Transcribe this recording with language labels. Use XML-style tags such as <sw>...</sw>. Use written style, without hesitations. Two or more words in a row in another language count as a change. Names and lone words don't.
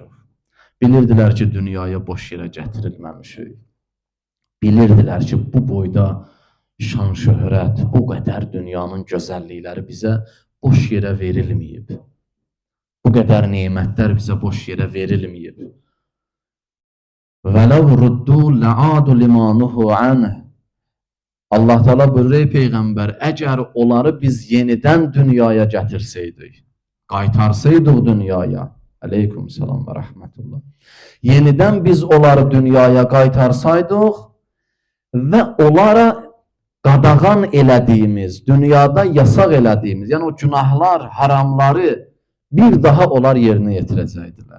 <az>Bilirdilər ki, dünyaya boş yerə gətirilməmişik. Bilirdilər ki, bu boyda şan şöhrət, bu qədər dünyanın gözəllikləri bizə boş yerə verilməyib. Bu qədər nemətlər bizə boş yerə verilməyib.</az> <ar>وَلَوْ رُدُّوا لَعَادُ لِمَانُهُ عَنْهِ.</ar> <az>Allah Teala buyurur, ey Peyğəmbər, əgər onları biz yenidən dünyaya gətirsəydik, qaytarsaydıq dünyaya,</az> <ar>عليكم السلام ورحمة الله,</ar> <az>yenidən biz onları dünyaya qaytarsaydıq və onlara qadağan elədiyimiz, dünyada yasaq elədiyimiz, yəni o günahlar, haramları bir daha onlar yerinə yetirəcəkdilər.</az>